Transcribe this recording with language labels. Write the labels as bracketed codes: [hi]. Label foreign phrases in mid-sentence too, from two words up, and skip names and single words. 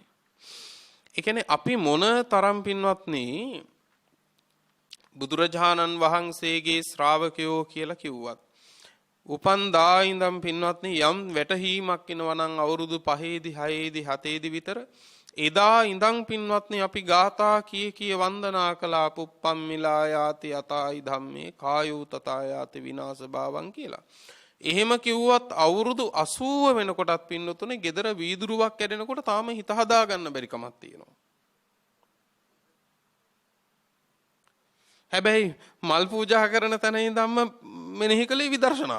[si] ඒ කියන්නේ අපි මොන තරම් පින්වත්නි බුදුරජාණන් වහන්සේගේ ශ්‍රාවකයෝ කියලා කිව්වත් උපන් දා ඉඳන් පින්වත්නි යම් වැටහීමක් එනවා නම් අවුරුදු 5ේදී 6ේදී 7ේදී විතර එදා ඉඳන් පින්වත්නි අපි ගාථා කී වන්දනා කළා [pi] පුප්පම්මිලා යාති යතයි ධම්මේ කායෝ තථා යාති විනාශ භාවං [si] කියලා. එහෙම කිව්වත් අවුරුදු 80 වෙනකොටත් පින්නතුනේ gedara වීදුරුවක් කැඩෙනකොට තාම හිත හදා ගන්න බැරි කමක් තියෙනවා. හැබැයි මල් පූජා කරන තැන ඉඳන්ම මෙනෙහි කළේ විදර්ශනාව.